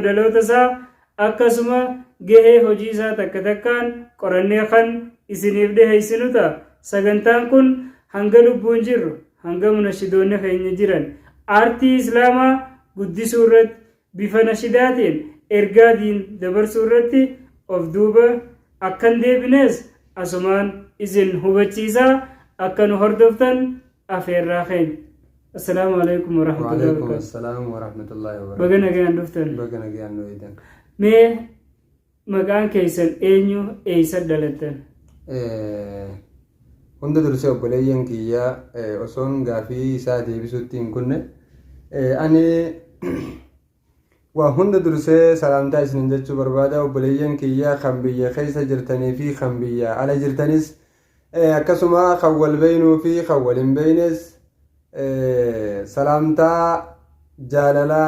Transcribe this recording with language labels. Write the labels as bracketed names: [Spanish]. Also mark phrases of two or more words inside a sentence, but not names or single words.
[Oromo] dhaloota isaa akkasuma gahee hojii isaa takka takkaan qorannee kan isiniif dhiheessinu ta'a sagantaan kun hanga lubbuun jirru hanga munashidoonni keenya jiran aartii islaamaa guddisuu irratti bifa nashidaatiin ergaa diin dabarsuu irratti of duuba akkan deebinees asumaan isin hubachiisaa akka nu hordoftan afeerraa keenya [Arabic] السلام عليكم ورحمة الله وبركاته السلام ورحمة الله وبركاته [Oromo] baga nagaan dhuftan بقنا قيان نويدن mee maqaan keessan eenyu eessa dhalattan hunda dursee obboleeyyan kiyya osoon gaafii isaa deebisuutti hin kunne ani waa hunda dursee salaamtaa isinin jechuu barbaada obboleeyyan kiyya kan biyya keessa jirtanii fi kan biyya ala jirtanis akkasuma kan wal beeynuu fi kan wal hin beeynes salaamtaa jaalalaa